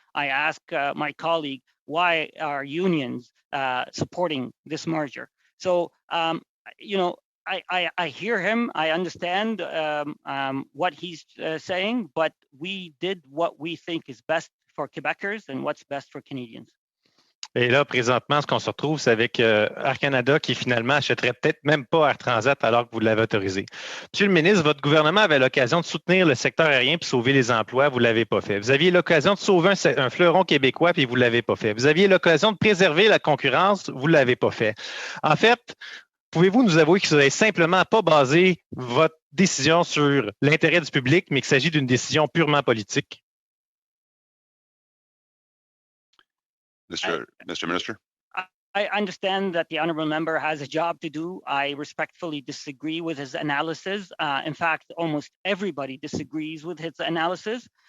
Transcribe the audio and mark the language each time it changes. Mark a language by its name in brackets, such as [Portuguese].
[English] I asked my colleague, why are unions supporting this merger? So, you know, I hear him, I understand what he's saying, but we did what we think is best for Quebecers and what's best for Canadians. [French] Et là, présentement, ce qu'on se retrouve, c'est avec Air Canada qui finalement achèterait peut-être même pas Air Transat alors que vous l'avez autorisé. Monsieur le ministre, votre gouvernement avait l'occasion de soutenir le secteur aérien puis sauver les emplois, vous ne l'avez pas fait. Vous aviez l'occasion de sauver un fleuron québécois puis vous ne l'avez pas fait. Vous aviez l'occasion de préserver la concurrence, vous ne l'avez pas fait. En fait, pouvez-vous nous avouer que vous n'avez simplement pas basé votre décision sur l'intérêt du public, mais qu'il s'agit d'une décision purement politique? [English] Mr. Minister. I understand that the honourable member has a job to do. I respectfully disagree with his analysis. In fact, almost everybody disagrees with his analysis.